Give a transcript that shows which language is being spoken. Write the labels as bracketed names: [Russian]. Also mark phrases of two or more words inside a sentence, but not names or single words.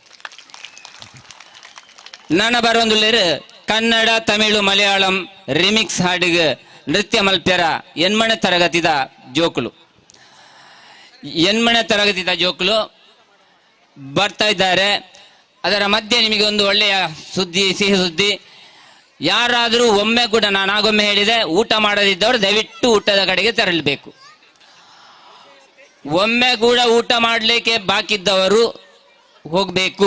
[Tulu] ನನ್ನ ಬರೊಂದುಲ್ಲೇರು ಕನ್ನಡ ತಮಿಳು ಮಲಯಾಳಂ ರಿಮಿಕ್ಸ್ ಹಾಡಿಗೆ ನೃತ್ಯ ಮಲ್ಪ್ಯರ ಎನ್ಮಣೆ ತರಗತಿದ ಜೋಕುಲು [Kannada] ಬರ್ತಾ ಇದ್ದಾರೆ. ಅದರ ಮಧ್ಯೆ ನಿಮಗೆ ಒಂದು ಒಳ್ಳೆಯ ಸುದ್ದಿ, ಸಿಹಿ ಸುದ್ದಿ. ಯಾರಾದರೂ ಒಮ್ಮೆ ಕೂಡ, ನಾನಾಗೊಮ್ಮೆ ಹೇಳಿದೆ, ಊಟ ಮಾಡದಿದ್ದವರು ದಯವಿಟ್ಟು ಊಟದ ಕಡೆಗೆ ತೆರಳಬೇಕು. ಒಮ್ಮೆ ಕೂಡ ಊಟ ಮಾಡಲಿಕ್ಕೆ ಬಾಕಿದ್ದವರು ಹೋಗಬೇಕು.